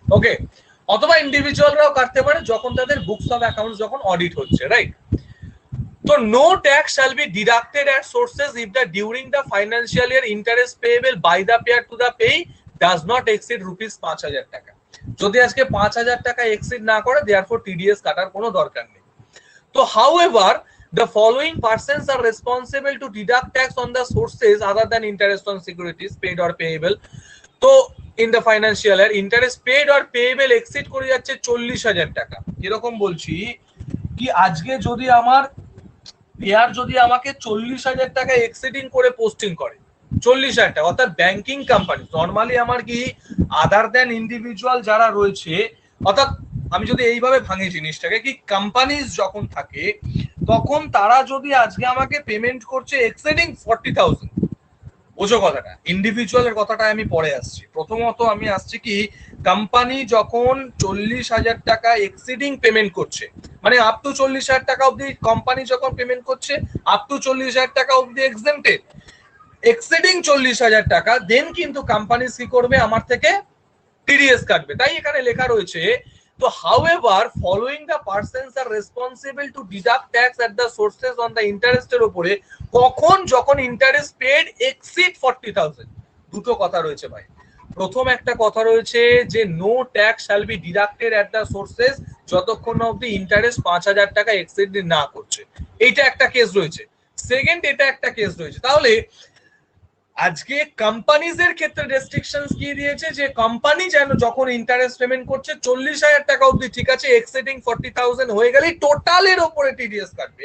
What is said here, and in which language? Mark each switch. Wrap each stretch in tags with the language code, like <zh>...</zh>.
<bn>ওকে, অথবা ইন্ডিভিজুয়ালরাও কাটতে পারে যখন তাদের বুকস অফ অ্যাকাউন্টস যখন অডিট হচ্ছে, রাইট?</bn> <en>তো no tax shall be deducted at sources if the during the financial year interest payable by the payer to the payee does not exceed ₹5,000 টাকা।</en> <bn>যদি আজকে 5,000 টাকা এক্সিড না করে, দেয়ারফর টিডিএস কাটার কোনো দরকার নেই।</bn> <en>তো however the following persons are responsible to deduct tax on the sources other than interest on securities paid or payable. তো in the financial year interest paid or payable exceed</en> <bn>করে যাচ্ছে</bn> <en>40,000 টাকা।</en> <bn>এরকম বলছি কি আজকে যদি আমার পেয়ার যদি আমাকে 40,000 টাকা এক্সিডিং করে পোস্টিং করে, 40,000 টাকা, অর্থাৎ ব্যাংকিং কোম্পানি নর্মালি আমার কি আদার দেন ইন্ডিভিজুয়াল যারা রয়েছে, অর্থাৎ আমি যদি এইভাবে ভাঙি জিনিসটাকে, কি কোম্পানিজ যখন থাকে তখন তারা যদি আজকে আমাকে পেমেন্ট করছে এক্সিডিং 40,000, বোঝো কথাটা। ইন্ডিভিজুয়ালের কথাটা আমি পরে আসছি। প্রথমত আমি আসছি কি কোম্পানি যখন 40,000 টাকা এক্সিডিং পেমেন্ট করছে, মানে আপ টু 40,000 টাকা অবধি কোম্পানি যখন পেমেন্ট করছে, আপ টু 40,000 টাকা অবধি এক্সেম্পটেড, এক্সিডিং 40,000 টাকা দেন কিন্তু কোম্পানি কি করবে, আমার থেকে টিডিএস কাটবে। তাই এখানে লেখা রয়েছে,</bn> <en>তো however following the persons are responsible to deduct tax at the sources on the interest</en> <bn>এর উপরে কখন, যখন</bn> <en>Interest paid exceed 40,000।</en> <bn>দুটো কথা রয়েছে ভাই। প্রথম একটা কথা রয়েছে যে</bn> <en>no tax shall be deducted at the sources</en> <bn>যতক্ষণ অবধি ইন্টারেস্ট 5,000 টাকা এক্সিড না করছে, এইটা একটা কেস রয়েছে। সেকেন্ড, এটা একটা কেস রয়েছে। তাহলে আজকে কোম্পানিজ এর ক্ষেত্রে রেস্ট্রিকশনস কি দিয়েছে, যে কোম্পানি যেন যখন ইন্টারেস্ট পেমেন্ট করছে 40,000 টাকা অবধি ঠিক আছে, এক্সিডিং 40,000 হয়ে গেলে টোটালের উপরে টিডিএস কাটবে।</bn>